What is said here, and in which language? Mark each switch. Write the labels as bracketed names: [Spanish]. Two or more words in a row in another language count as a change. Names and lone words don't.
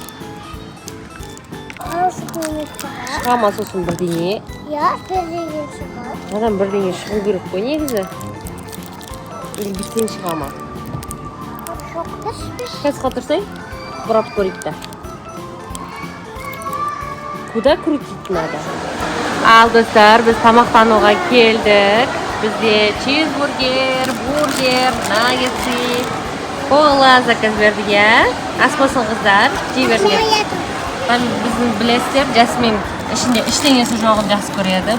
[Kazakh] Шыға ма сосын бірдеңе? Я, бірдеңе шығады. Одан бірдеңе шығу керек қой негізі. Или бітсең шыға ма? Қазға тұрсай, бұрап көрейікті. [Russian] Куда крутить надо? [Kazakh] Ал, достар, біз тамақтануға келдік. Бізде чизбургер, бургер, наггетсы, кола заказ бердік, я. Ас болсын қыздар, жей беріңдер. Біздің білесіздер, Жасмин іштеңесі жоғын жақсы көреді.